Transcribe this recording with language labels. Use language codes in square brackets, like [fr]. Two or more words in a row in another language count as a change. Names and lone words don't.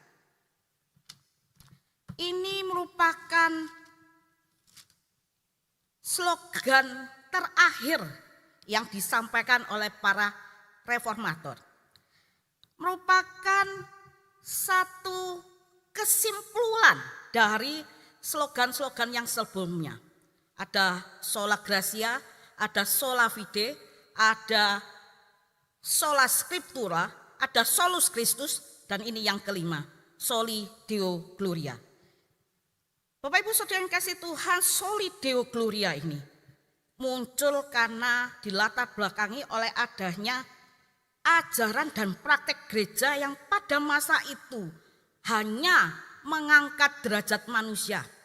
[id] Ini merupakan slogan terakhir yang disampaikan oleh para reformator. Merupakan satu kesimpulan dari slogan-slogan yang sebelumnya. [la] Ada sola gratia, ada sola fide, ada sola scriptura, ada solus Christus, [id] dan ini yang kelima, [la] Soli Deo Gloria. [id] Bapak Ibu Saudara yang kasih Tuhan, [la] Soli Deo Gloria [id] ini muncul karena dilatar belakangi oleh adanya ajaran dan praktek gereja yang pada masa itu hanya mengangkat derajat manusia.